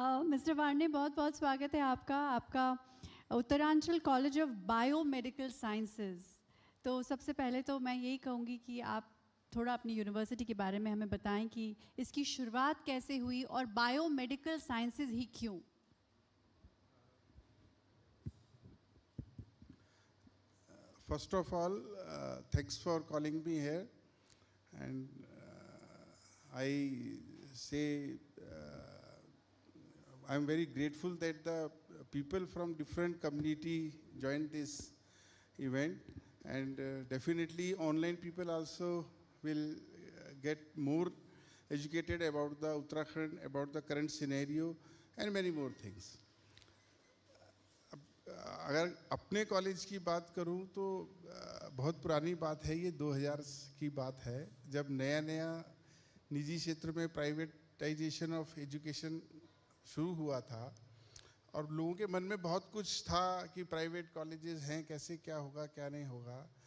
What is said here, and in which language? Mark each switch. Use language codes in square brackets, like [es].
[hi] Mister वार्ने, बहुत बहुत स्वागत है आपका Uttaranchal college of biomedical sciences. तो सबसे पहले तो मैं यही कहूँगी कि आप थोड़ा अपनी यूनिवर्सिटी के बारे में हमें बताएं कि इसकी शुरुआत कैसे हुई और बायोमेडिकल साइंसेज ही क्यों? [en] First of all, thanks for calling me here, and I say I'm very grateful that the people from different community joined this event, and definitely online people also will get more educated about the Uttarakhand, about the current scenario, and many more things. [hi] अगर अपने college की बात करूं तो बहुत पुरानी बात है, ये 2000 की बात है, जब नया निजी क्षेत्र में प्राइवेटाइजेशन ऑफ एजुकेशन शुरू हुआ था, और लोगों के मन में बहुत कुछ था कि प्राइवेट कॉलेजेस हैं, कैसे क्या होगा क्या नहीं होगा।